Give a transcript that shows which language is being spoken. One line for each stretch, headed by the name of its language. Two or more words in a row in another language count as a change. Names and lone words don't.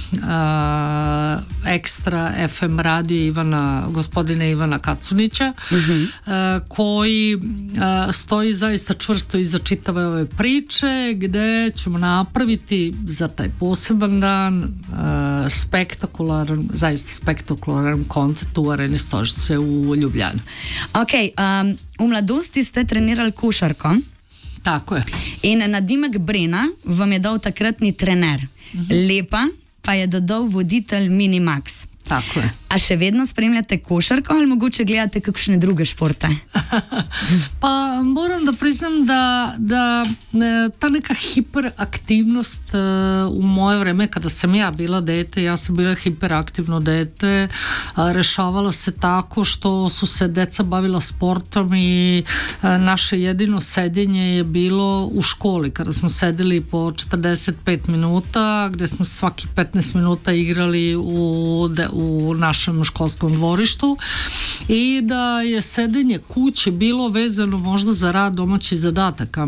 Serbian: Ekstra FM radio gospodina Ivana Kacunića, koji stoji zaista čvrsto iza čitave ove priče, gde ćemo napraviti za taj poseban dan zaista spektakularan koncert u areni Stožice u Ljubljani.
Slovenian: Ok, v mladosti ste trenirali košarko.
Serbian: Tako je.
Slovenian: In nadimek Brena vam je dal takratni trener. Lepa pa je dodal voditelj Minimax.
Serbian: Tako je.
Slovenian: A še vedno spremljate košarko ali mogoče gledate kakšne druge športe?
Serbian: Pa moram da priznam da ta neka hiperaktivnost u moje vreme kada sam ja bila dete, ja sam bila hiperaktivno dete, rešavala se tako što su se deca bavila sportom i naše jedino sedenje je bilo u školi kada smo sedeli po 45 minuta gde smo svaki 15 minuta igrali u našem školskom dvorištu i da je sedenje kući bilo vezano možda za rad domaćih zadataka.